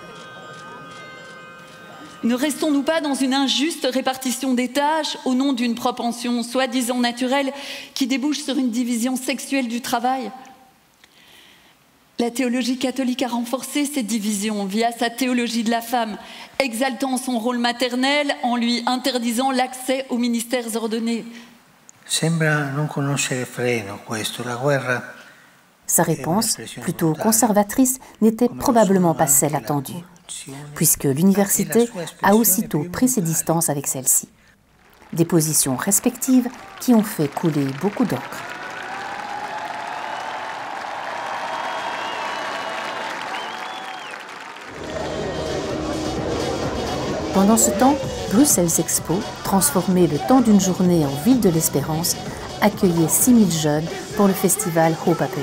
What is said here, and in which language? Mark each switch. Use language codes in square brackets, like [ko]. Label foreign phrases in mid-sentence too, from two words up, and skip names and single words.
[fr] Ne restons-nous pas dans une injuste répartition des tâches au nom d'une propension soi-disant naturelle qui débouche sur une division sexuelle du travail ? La théologie catholique a renforcé cette division via sa théologie de la femme, exaltant son rôle maternel en lui interdisant l'accès aux ministères ordonnés. [it] Sembra non conoscere freno questo, la guerra. [fr] Sa réponse, plutôt conservatrice, n'était probablement pas celle attendue, puisque l'université a aussitôt pris ses distances avec celle-ci. Des positions respectives qui ont fait couler beaucoup d'encre. Pendant ce temps, Bruxelles Expo, transformé le temps d'une journée en ville de l'espérance, accueillait 6000 jeunes pour le festival Hoop Appelé.